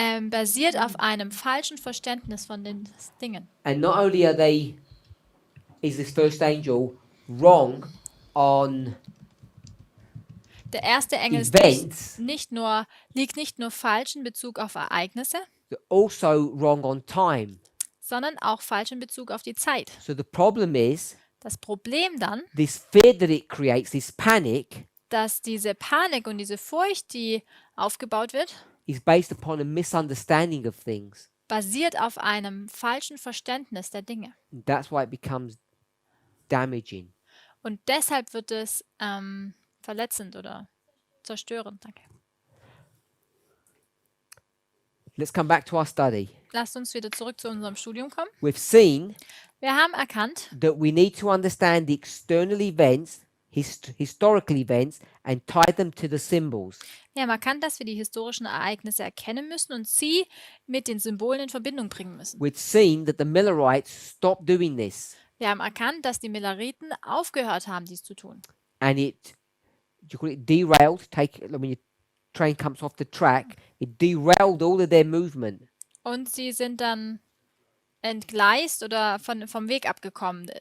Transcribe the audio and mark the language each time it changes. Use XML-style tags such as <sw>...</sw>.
<de>basiert auf einem falschen Verständnis von den Dingen.</de> <en>And not only is this first angel wrong on</en> <de>Der erste Engel ist</de> <en>events,</en> <de>liegt nicht nur falsch in Bezug auf Ereignisse,</de> <en>they're also wrong on time.</en> <de>sondern auch falsch in Bezug auf die Zeit.</de> <en>So the problem is</en> <de>Das Problem dann,</de> <en>this fear that it creates, this panic,</en> <de>dass diese Panik und diese Furcht, die aufgebaut wird,</de> <en>is based upon a misunderstanding of things.</en> <de>basiert auf einem falschen Verständnis der Dinge.</de> <en>And that's why it becomes damaging.</en> <de>Und deshalb wird es verletzend oder zerstörend. Danke.</de> <en>Let's come back to our study.</en> <de>Lasst uns wieder zurück zu unserem Studium kommen.</de> <en>We've seen</en> <de>Wir haben erkannt,</de> <en>that we need to understand the external events, historical events, and tie them to the symbols.</en> <de>wir haben erkannt, dass wir die historischen Ereignisse erkennen müssen und sie mit den Symbolen in Verbindung bringen müssen.</de> <en>We've seen that the Millerites stopped doing this,</en> <de>Wir haben erkannt, dass die Milleriten aufgehört haben, dies zu tun.</de> <en>and you call it derailed. When your train comes off the track, it derailed all of their movement.</en> <de>Und sie sind dann entgleist oder vom Weg abgekommen.</de>